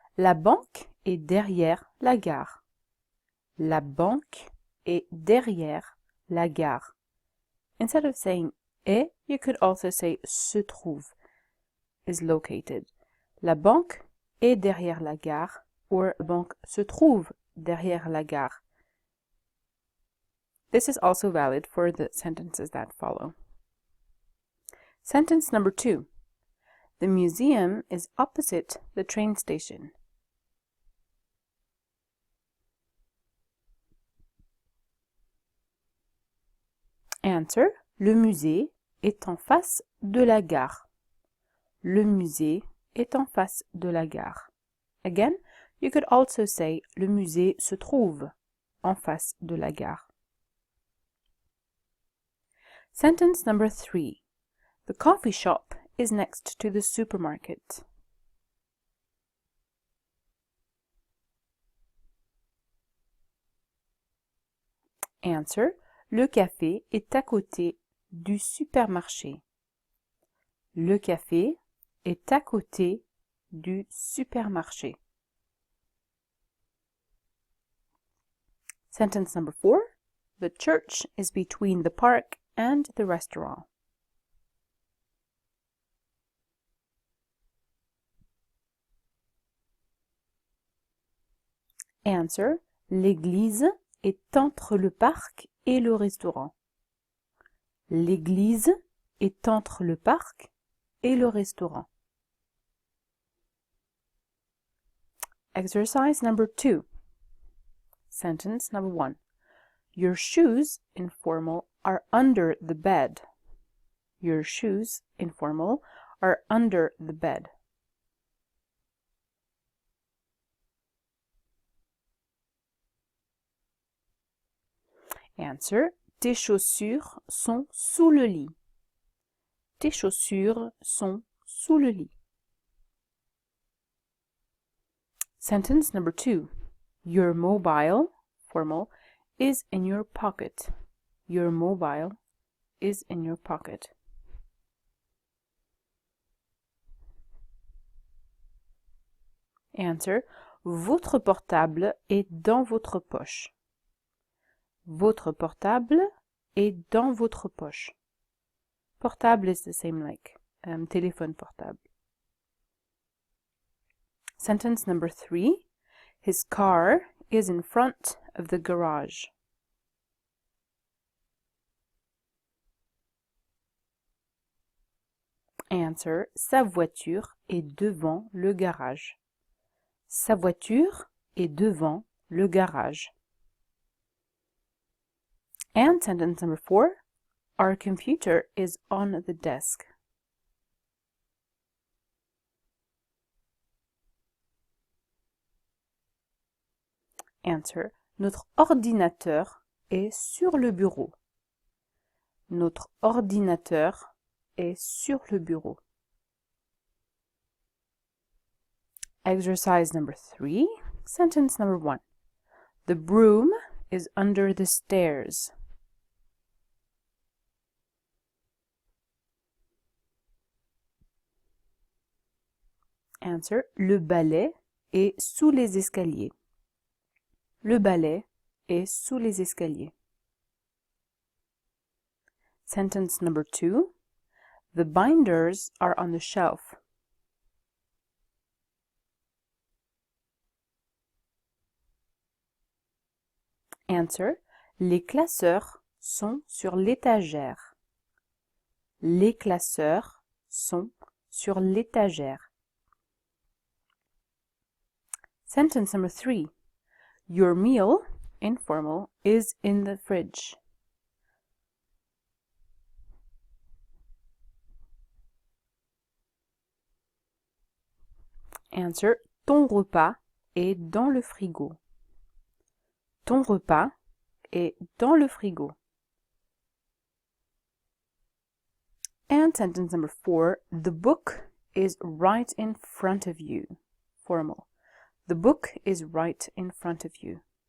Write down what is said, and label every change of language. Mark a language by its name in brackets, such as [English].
[French] La banque est derrière la gare. La banque est derrière la gare. [English] Instead of saying est, you could also say [French] se trouve, [English] is located. [French] La banque est derrière la gare, or la banque se trouve derrière la gare. [English] This is also valid for the sentences that follow. Sentence number 2. The museum is opposite the train station. Answer. [French] Le musée est en face de la gare. Le musée est en face de la gare. [English] Again, you could also say [French] le musée se trouve en face de la gare. [English] Sentence number 3. The coffee shop is next to the supermarket. Answer. [French] Le café est à côté du supermarché. Le café est à côté du supermarché. [English] Sentence number 4. The church is between the park and the restaurant. Answer. [French] L'église est entre le parc et le restaurant. L'église est entre le parc et le restaurant. [English] Exercise number 2. Sentence number 1. Your shoes, informal, are under the bed. Your shoes, informal, are under the bed. Answer. [French] Tes chaussures sont sous le lit. Tes chaussures sont sous le lit. [English] Sentence number 2. Your mobile, formal, is in your pocket. Your mobile is in your pocket. Answer. [French] Votre portable est dans votre poche. Votre portable est dans votre poche. [English] Portable is the same like téléphone portable. Sentence number 3. His car is in front of the garage. Answer. [French] Sa voiture est devant le garage. Sa voiture est devant le garage. [English] And sentence number 4. Our computer is on the desk. Answer. [French] Notre ordinateur est sur le bureau. Notre ordinateur est sur le bureau. [English] Exercise number 3. Sentence number 1. The broom is under the stairs. Answer. [French] Le balai est sous les escaliers. Le balai est sous les escaliers. [English] Sentence number 2. The binders are on the shelf. Answer. [French] Les classeurs sont sur l'étagère. Les classeurs sont sur l'étagère. [English] Sentence number 3. Your meal, informal, is in the fridge. Answer, [French] ton repas est dans le frigo. Ton repas est dans le frigo. [English] And sentence number 4, the book is right in front of you. Formal. The book is right in front of you.